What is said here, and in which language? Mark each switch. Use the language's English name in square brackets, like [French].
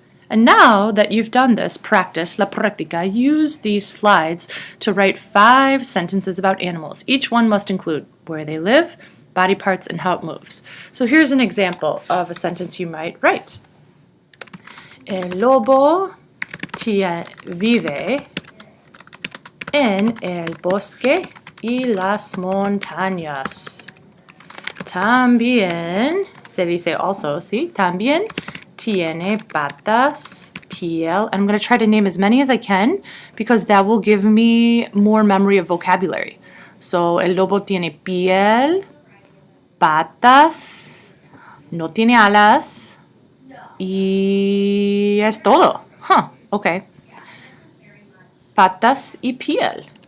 [English] And now that you've done this practice, [Spanish] la práctica, [English] use these slides to write 5 sentences about animals. Each one must include where they live, body parts and how it moves. So here's an example of a sentence you might write. [Spanish] El lobo vive en el bosque y las montañas. También, se dice also, ¿sí? También tiene patas, piel. [English] And I'm going to try to name as many as I can because that will give me more memory of vocabulary. [Spanish] So, el lobo tiene piel, patas, no tiene alas, y es todo. Huh, okay. Patas y piel.